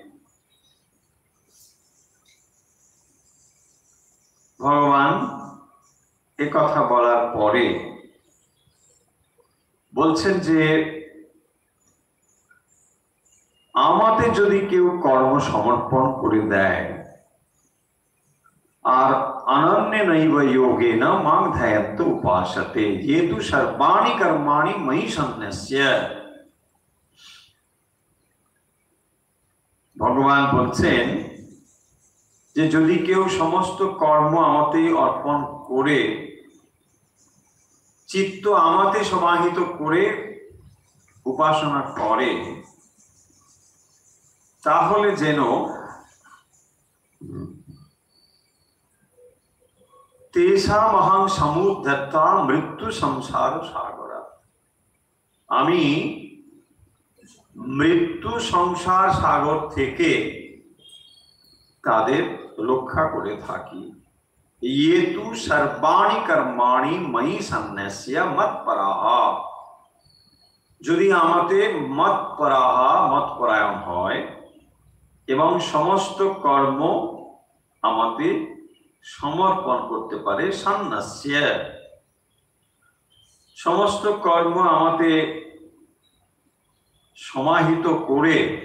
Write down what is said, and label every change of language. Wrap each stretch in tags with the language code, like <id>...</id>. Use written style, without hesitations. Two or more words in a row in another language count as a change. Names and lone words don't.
<bn>ভগবান কথা বলার পরে বলছেন যে আমাদের যদি কেউ কর্ম সমর্পণ করে দেয়, আর</bn> <sa>অনন্য নৈব যোগেন মাং ধ্যায়ন্ত উপাসতে ये तु सर्वाणि कर्माणि मयि सन्न्यस्य।</sa> <bn>ভগবান বলছেন যে যদি কেউ সমস্ত কর্ম আমাতে অর্পণ করে, চিত্ত আমাতে সমাহিত করে উপাসনা করে, তাহলে যেন</bn> <sa>তেষামহং সমুদ্ধৃত্বা মৃত্যু সংসার সাগরা,</sa> <bn>আমি মৃত্যু সংসার সাগর থেকে তাদের রক্ষা করে থাকি।</bn> <sa>ये तु सर्वाणि कर्माणि मयि सन्न्यस्य मत्पराः,</sa> <bn>যদি আমাদের মতপরায়ণ হয় এবং সমস্ত কর্ম আমাদের সমর্পণ করতে পারে, সন্ন্যস্য সমস্ত কর্ম আমাদের সমাহিত করে</bn>